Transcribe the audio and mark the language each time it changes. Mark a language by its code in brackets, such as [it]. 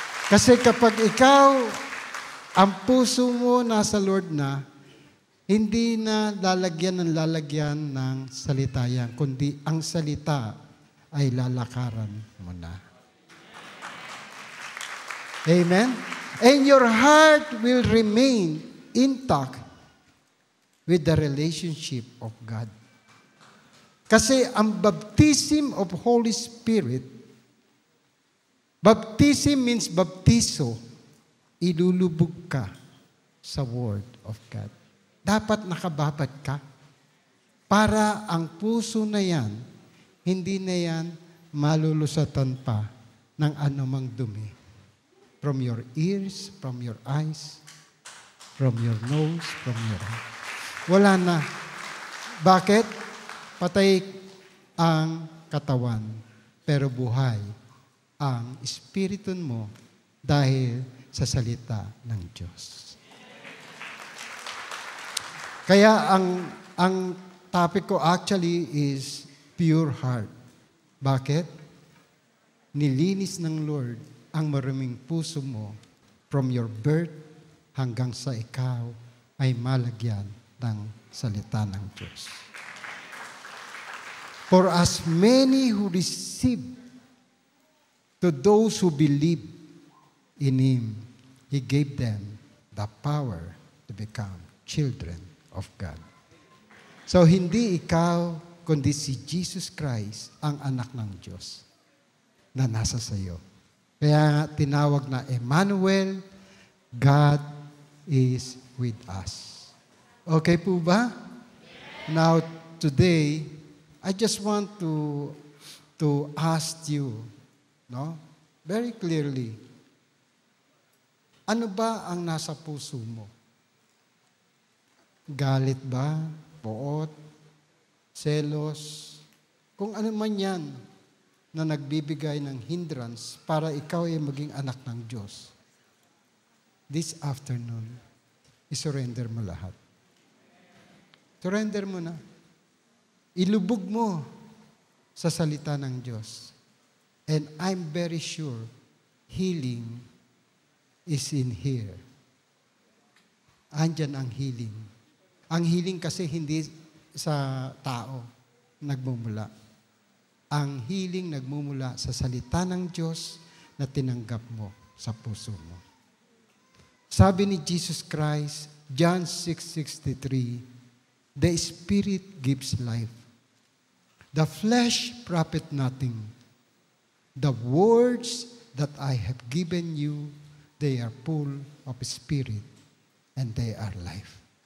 [tl] Kasi kapag ikaw, ang puso mo nasa Lord na, hindi na lalagyan ng salita yan, kundi ang salita ay lalakaran mo na. [en] Amen? And your heart will remain intact with the relationship of God. [tl] Kasi ang [en] baptism of Holy Spirit, baptism means baptizo, [tl] ilulubog ka sa [en] Word of God. [tl] Dapat nakababad ka para ang puso na yan, hindi na yan malulusatan pa ng anumang dumi. [en] From your ears, from your eyes, from your nose, from your heart. [tl] Wala na. Bakit? Patay ang katawan, pero buhay ang espiritu mo dahil sa salita ng Diyos. Kaya ang [en] topic ko actually is pure heart. [tl] Bakit? Nilinis ng Lord ang maruming puso mo [en] from your birth [tl] hanggang sa ikaw ay malagyan ng salita ng Diyos. [en] For as many who receive, to those who believe in Him, He gave them the power to become children of God. [tl] So, hindi ikaw, kundi si Jesus Christ ang anak ng Diyos na nasa sayo. Kaya tinawag na [en] Emmanuel, God is with us. [tl] Okay po ba? [en] Now, today, I just want to ask you, [tl] no, [en] very clearly, [tl] ano ba ang nasa puso mo? Galit ba? Poot? Selos? Kung ano man yan na nagbibigay ng hindrance para ikaw ay maging anak ng Diyos, [en] this afternoon, [tl] isurrender mo lahat. Surrender mo na. Ilubog mo sa salita ng Diyos. [en] And I'm very sure healing is in here. [tl] Andyan ang healing. Ang healing kasi hindi sa tao nagmumula. Ang healing nagmumula sa salita ng Diyos na tinanggap mo sa puso mo. Sabi ni [en] Jesus Christ, John 6:63, the Spirit gives life. The flesh profit nothing. The words that I have given you, they are full of Spirit and they are life.